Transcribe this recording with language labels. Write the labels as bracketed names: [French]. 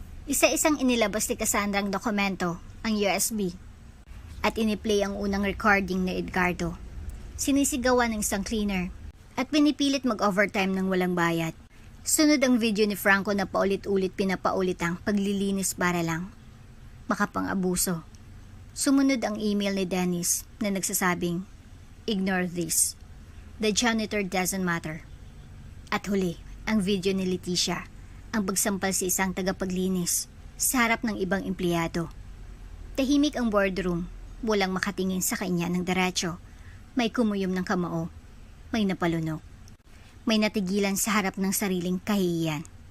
[Filipino] Isa-isang inilabas ni Cassandra ang dokumento, ang USB, at iniplay ang unang recording ni Edgardo. Sinisigawan ng isang cleaner at pinipilit mag-overtime ng walang bayad. Sunod ang video ni Franco na paulit-ulit pinapaulit ang paglilinis para lang makapang-abuso. Sumunod ang email ni Dennis na nagsasabing, [English] ignore this. The janitor doesn't matter. [Filipino] At huli, ang video ni Leticia, ang pagsampal sa isang tagapaglinis sa harap ng ibang empleyado. Tahimik ang boardroom, walang makatingin sa kanya ng diretso. May kumuyom ng kamao, may napalunok. May natigilan sa harap ng sariling kahihiyan.